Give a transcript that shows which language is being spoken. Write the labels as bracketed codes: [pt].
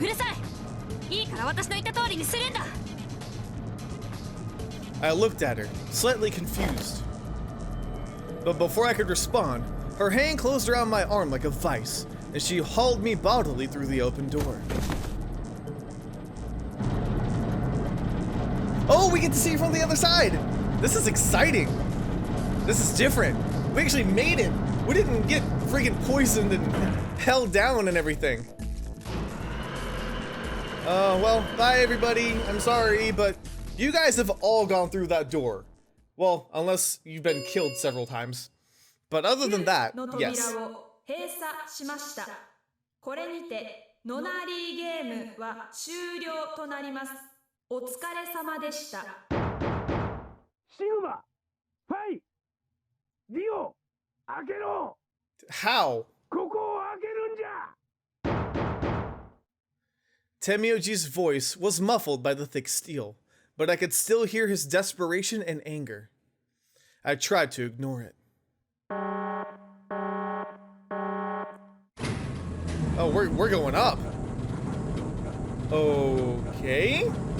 [ja] うるさい。いいから私の言った通りにするんだ。 [en] I looked at her, slightly confused. But before I could respond, her hand closed around my arm like a vice, and she hauled me bodily through the open door. Oh, we get to see from the other side! This is exciting! This is different. We actually made it! We didn't get freaking poisoned and held down and everything. Well, bye everybody. I'm sorry, but you guys have all gone through that door. Well, unless you've been killed several times. But other than that, の yes. [ja] 扉を閉鎖しました。これにてノナリーゲームは終了となります。お疲れ様でした。シグマ、ファイ、ディオ、開けろ。 [en] How? [ja] ここを開けるんじゃ。 [en] Tenmyoji's voice was muffled by the thick steel, but I could still hear his desperation and anger. I tried to ignore it. Oh, we're going up. Okay.